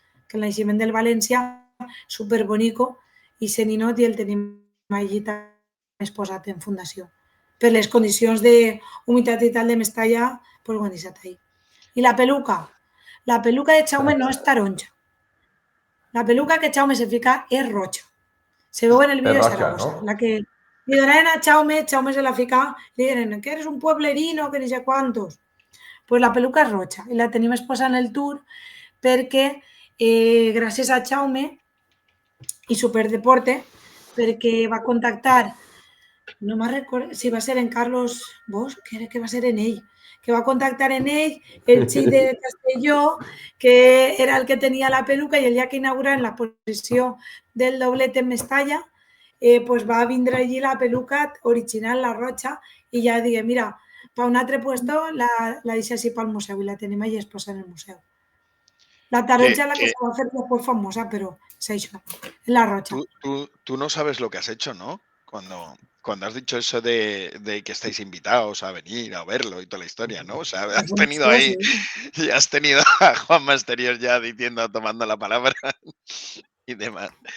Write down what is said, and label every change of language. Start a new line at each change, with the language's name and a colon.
Catalan: Que el naixement del València, superbonico, i ese ninot i el tenim allí exposat en fundació. Per les condicions d'humitat i tal de Mestalla, pues ho han deixat ahí. I la peluca de Jaume no és taronja. La peluca que Jaume se fica és roja. Se veu en el vídeo de Zaragoza. ¿No? La que li donaven a Jaume se la fica, li diuen
Spanish: que eres un pueblerino,
Catalan: que ni sé quantos. Pues la peluca és roja i la tenim exposada en el tour perquè gràcies a Jaume i Superdeporte, perquè va contactar, no me'n recordo si va ser en Carlos Bosch, que va ser en ell, que va contactar en ell el xic de Castelló, que era el que tenia la peluca, i el dia que inauguraven la posició del doblet en Mestalla, pues va vindre allí la peluca original, la roja, i ja digué, mira, per un altre puesto la deixa així pel museu i la tenim allí exposada en el museu.
Spanish: La taronja la que se va a hacer después famosa, pero es eso, la rocha. Tú no sabes lo que has hecho, ¿no? Cuando has dicho eso de que estáis invitados a venir a verlo y toda la historia, ¿no? O sea, has tenido ahí, y has tenido a Juan Masterios ya diciendo, tomando la palabra y demás.